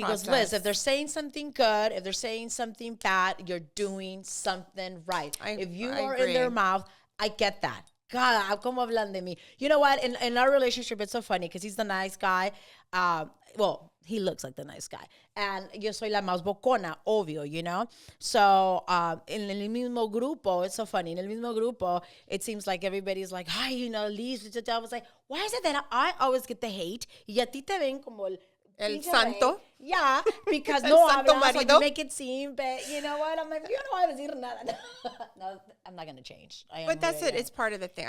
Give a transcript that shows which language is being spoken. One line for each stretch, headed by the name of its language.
English: process. goes, Liz, if they're saying something good, if they're saying something bad, you're doing something right. If you are in their mouth, I get that. God,
Spanish: ¿cómo hablan de mí?
English: You know what? In our relationship, it's so funny because he's the nice guy. Well, he looks like the nice guy.
Spanish: And yo soy la más bocona, obvio, So, en el mismo grupo,
English: it's so funny.
Spanish: En el mismo grupo,
English: it seems like everybody's like, hi, Liz. I was like, why is it that I always get the hate?
Spanish: Y a ti te ven como el santo. Rey.
English: Yeah, because
Spanish: no hablas,
English: so you make it seem, but you know what? I'm like, you don't want to
Spanish: decir nada.
English: No, I'm not going to change. But that's it. It's part of the thing.